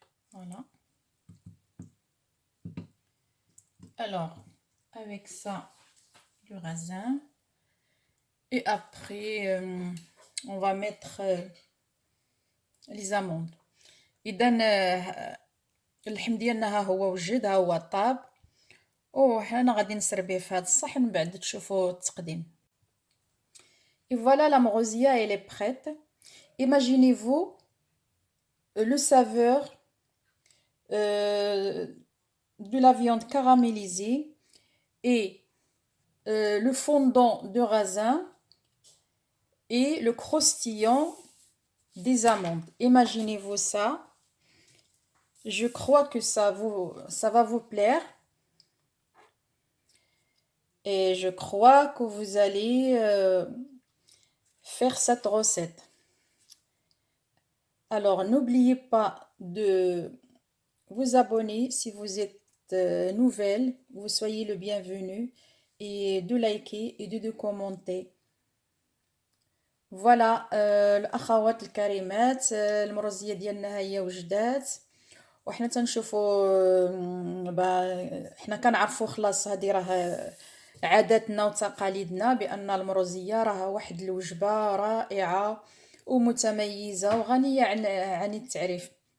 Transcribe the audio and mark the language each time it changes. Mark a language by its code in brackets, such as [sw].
[fr] Voilà. Alors, avec ça, du raisin. Et après, on va mettre les amandes. [ar] إذا اللحم ديالنا ها هو وجد، ها هو طاب، وحنا غادي نسربيه في هذا الصحن من بعد تشوفوا التقديم. [fr] Et voilà, la morozia, elle est prête. Imaginez-vous le saveur de la viande caramélisée et le fondant de raisin et le croustillant des amandes. Imaginez-vous ça. Je crois que ça va vous plaire. Et je crois que vous allez faire cette recette. Alors, n'oubliez pas de vous abonner si vous êtes nouvelle. Vous soyez le bienvenu. Et de liker et de commenter. [ar] فوالا الاخوات الكريمات، المرزيه ديالنا هي وجدات، وحنا تنشوفوا حنا كنعرفوا خلاص هذه راه عاداتنا وتقاليدنا بان المرزيه راه واحد الوجبه رائعه ومتميزه وغنيه عن التعريف.